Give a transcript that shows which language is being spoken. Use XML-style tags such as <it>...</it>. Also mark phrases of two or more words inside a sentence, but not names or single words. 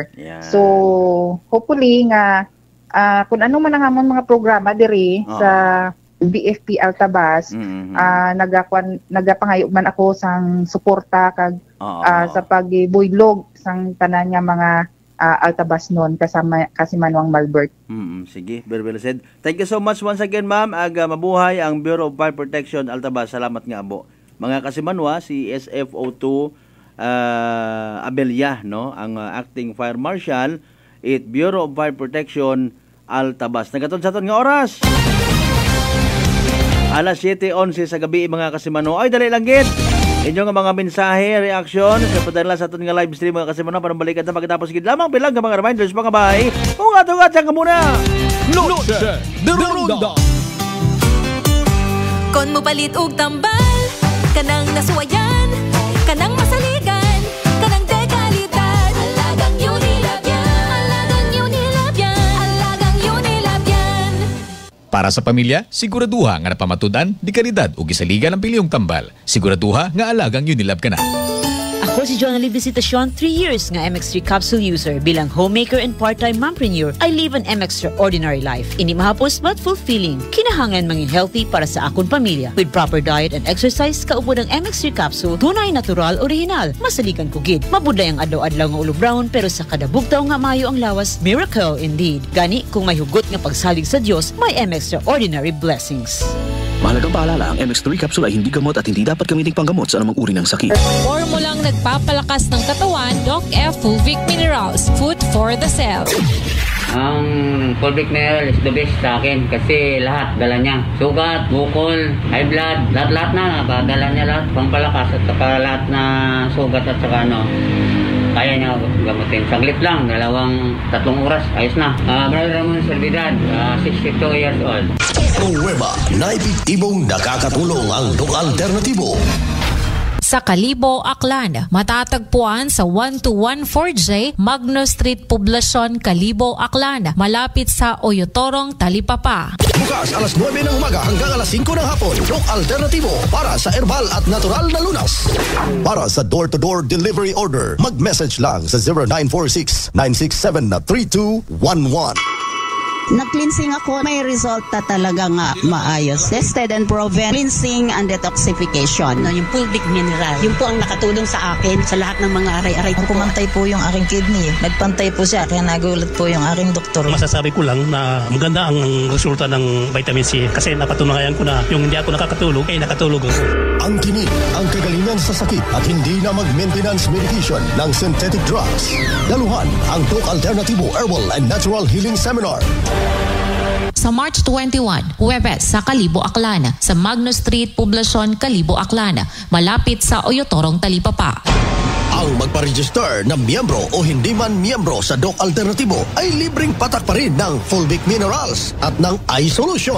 <hil>So hopefully nga, kung ano man ang amon mga programa diri sa BFP Altabas, nagapangayo man ako sang suporta kag sa pagbuylog sang tanan nga mga Altabas noon kasama kasi Manwang Malbert. Sige,</hil> <en>very well said. Thank you so much once again ma'am.</en> <hil>Mabuhay ang Bureau of Fire Protection Altabas. Salamat nga abo. Mga kasimanwa si SFO2 Abelia no ang acting fire marshal at Bureau of Fire Protection Altabas. Nagaton sa aton nga oras. Alas 7:11 sa gabi mga kasimano. Ay, dali lang gid. Inyong mga mensahe, reaction, sa padala sa aton nga live stream mga kasimano para balikan na pagkatapos gid lamang bilang nga mga reminders mga bahay. Ugat-ugat ka muna. Noche de Ronda.</hil> <ceb>Kon mo palit og tambal, kanang nasuwayan, kanang masaligan, kanang dekalidad.</ceb> <tl>Alagang Unilab yan, alagang Unilab yan, alagang Unilab yan.</tl> <ceb>Para sa pamilya, siguraduha nga napamatudan, di kalidad o gisaligan ang piliyong tambal. Siguraduha nga alagang Unilab ka na. Ako si Jonalyn Visitacion, 3 years nga MX3 capsule user.</ceb> <en>Bilang homemaker and part-time mompreneur, I live an extraordinary life.</en> <hil>Hindi mahapos</hil> <en>but fulfilling.</en> <hil>Kinahangan mangin healthy para sa akong pamilya.</hil> <en>With proper diet and exercise,</en> <hil>kaupo ng MX3 capsule, tunay, natural, original. Masalikan ko gid. Mabuday ang adlaw-adlaw nga ulo brown, pero sa kada bugtaw nga mayo ang lawas,</hil> <en>miracle indeed.</en> <hil>Gani, kung may hugot nga pagsalig sa Dios, may</hil> <en>extraordinary blessings.</en> <tl>Mahalagang paalala, ang MX3 capsule ay hindi gamot at hindi dapat gamitin panggamot sa anumang uri ng sakit. Formulang nagpapalakas ng katawan, Doc F Fulvic Minerals,</tl> <en>food for the cell.</en> <tl>Ang Fulvic Mineral</tl> <en>is the best</en> <tl>sa akin kasi lahat dala niya. Sugat, bukol,</tl> <en>high blood,</en> <tl>lahat na dala niya lahat. Pampalakas at saka lahat na sugat at saka kaya niya gamutin. Saglit lang, 2-3 oras, ayos na. Brother Ramon Servidad, 62 years old. Nueva na epektibong nakakatulong ang Doc Alternativo. Sa Kalibo, Aklan, matatagpuan sa 1214J Magnus Street, Poblacion, Kalibo, Aklan, malapit sa Oyotorong, Talipapa. Bukas alas 9 ng umaga hanggang alas 5 ng hapon, Doc Alternativo para sa herbal at natural na lunas.</tl> <en>Para sa door-to-door delivery order,</en> <tl>mag-message lang sa 0946-967-3211. Nag-cleansing ako, may resulta talaga nga maayos.</tl> <en>Tested and proven, cleansing and detoxification.</en> <tl>Yung Fulvic Mineral, yun po ang nakatulong sa akin sa lahat ng mga aray-aray. Pumantay po yung aking kidney. Nagpantay po siya, kaya nagulat po yung aking doktor. Masasabi ko lang na maganda ang resulta ng vitamin C kasi napatunayan ko na yung hindi ako nakakatulog, nakatulog ako. Ang tinig, ang kagalingan sa sakit at hindi na mag-maintenance medication ng</tl> <en>synthetic drugs.</en> <tl>Daluhan ang Doc Alternativo Herbal and Natural Healing Seminar. Sa March 21, Huwebes sa Kalibo, Aklan, sa Magnus Street, Poblacion, Kalibo, Aklan, malapit sa Oyotorong, Talipapa. Ang magpa-register na miyembro o hindi man miyembro sa Doc Alternativo ay libreng patak pa rin ng Fulvic Minerals at ng iSolution.</tl>